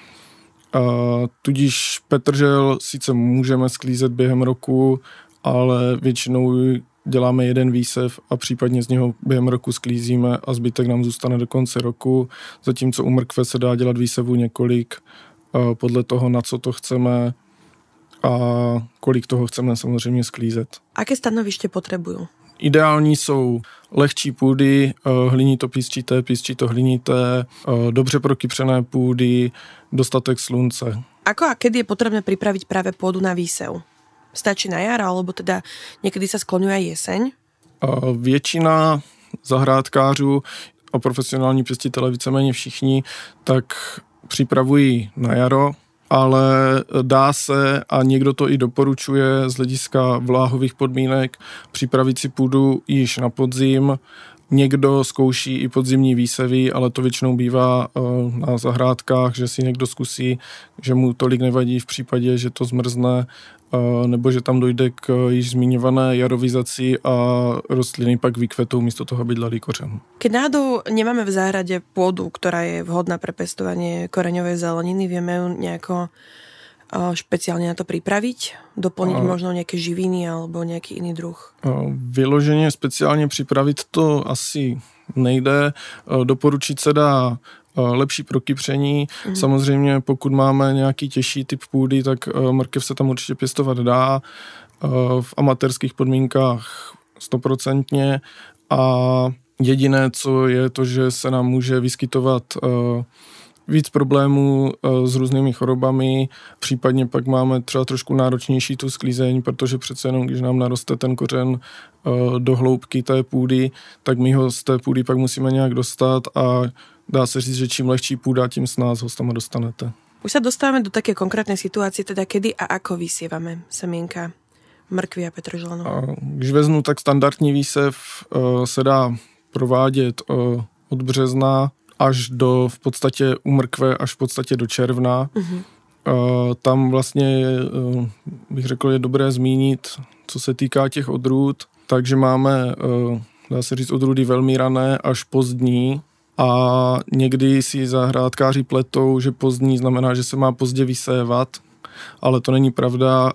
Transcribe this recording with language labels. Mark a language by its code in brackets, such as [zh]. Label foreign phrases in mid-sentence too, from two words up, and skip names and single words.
[cs] Tudíž petržel sice můžeme sklízet během roku, ale většinou děláme jeden výsev a případně z něho během roku sklízíme a zbytek nám zůstane do konce roku, zatímco u mrkve se dá dělat výsevů několik, podle toho, na co to chceme a kolik toho chceme samozřejmě sklízet. [sk] Aké stanoviště potřebují? [cs] Ideální jsou lehčí půdy, hlinito-písčité, písčito-hlinité, dobře prokypřené půdy, dostatek slunce. [sk] Ako a kedy je potrebné pripraviť práve pôdu na výsev? Stačí na jar, alebo teda niekedy sa skloňuje aj jeseň? [cs] Většina zahrádkářů a profesionální pěstitelé, víceméně všichni, tak připravují na jaro, ale dá se, a někdo to i doporučuje z hlediska vláhových podmínek, připravit si půdu již na podzim. Někdo zkouší i podzimní výsevy, ale to většinou bývá na zahrádkách, že si někdo zkusí, že mu tolik nevadí v případě, že to zmrzne, nebo že tam dojde k již zmiňované jarovizaci a rostliny pak vykvetou místo toho, aby dali kořen. [sk] Keď náhodou nemáme v záhrade pôdu, ktorá je vhodná pre pestovanie koreňovej zeleniny, vieme ju nejako špeciálne na to pripraviť? Doplniť možno nejaké živiny alebo nejaký iný druh? [cs] Vyloženě speciálně připravit to asi nejde. Doporučit se dá lepší prokypření. Samozřejmě pokud máme nějaký těžší typ půdy, tak mrkev se tam určitě pěstovat dá. V amatérských podmínkách 100%. A jediné, co je to, že se nám může vyskytovat víc problémů s různými chorobami, případně pak máme třeba trošku náročnější tu sklízeň, protože přece jenom, když nám naroste ten kořen do hloubky té půdy, tak my ho z té půdy pak musíme nějak dostat a dá se říct, že čím lehčí půda, tím s nás ho tam dostanete. [sk] Už sa dostávame do také konkrétnej situácie, teda kedy a ako vysievame semienka mrkvy a petržlenu? [cs] Když vezmu, tak standardní výsev se dá provádět od března až do v podstatě u mrkve až v podstatě do června. Tam vlastně, bych řekl, je dobré zmínit, co se týká těch odrůd, takže máme, dá se říct, odrůdy velmi rané až pozdní a někdy si zahrádkáři pletou, že pozdní znamená, že se má pozdě vysévat, ale to není pravda.